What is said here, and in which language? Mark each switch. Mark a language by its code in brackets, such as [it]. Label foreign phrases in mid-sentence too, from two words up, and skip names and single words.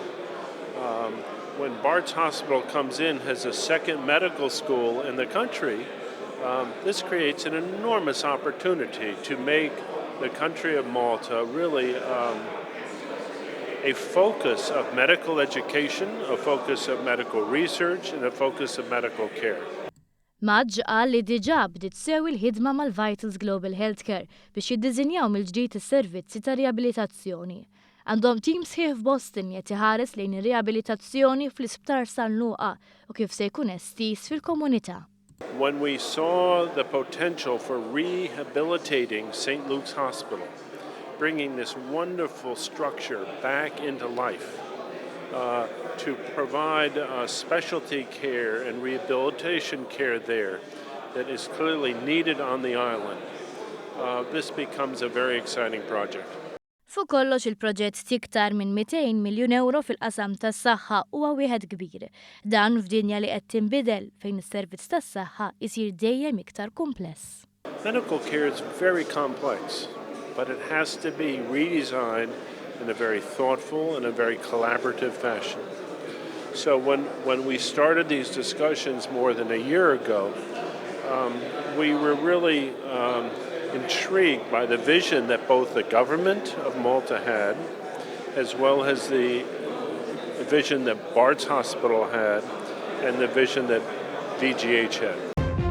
[en] When Bart's Hospital comes in as a second medical school in the country, this creates an enormous opportunity to make the country of Malta really a focus of medical education, a focus of medical research, and a focus of medical care. [mt] Maġġ qal li diġà bdiet sew il-ħidma mal-Vitals Global Healthcare biex jiddiżinjaw mill-ġdid is-servizzi ta' riabilitazzjoni. Għandhom tim sħiħ f'Boston qed iħares lejn ir-riabilitazzjoni fl-Isptar San Luqa u kif se jkun estiż fil-komunità. [en] When we saw the potential for rehabilitating St. Luke's Hospital, bringing this wonderful structure back into life to provide specialty care and rehabilitation care there that is clearly needed on the island. This becomes a very exciting project. [mt] Fuq kollox il-proġett tiktar minn 200 miljun euro fil-qasam tas-saħħa huwa wieħed kbir. Dan f'dinja li qed tinbidel fejn is-servizz tas-saħħa isir dejjem iktar kumpless. [en] Medical care is very complex, but it has to be redesigned in a very thoughtful and a very collaborative fashion. So when we started these discussions more than a year ago, we were really intrigued by the vision that both the government of Malta had, as well as the vision that Bart's Hospital had, and the vision that VGH had.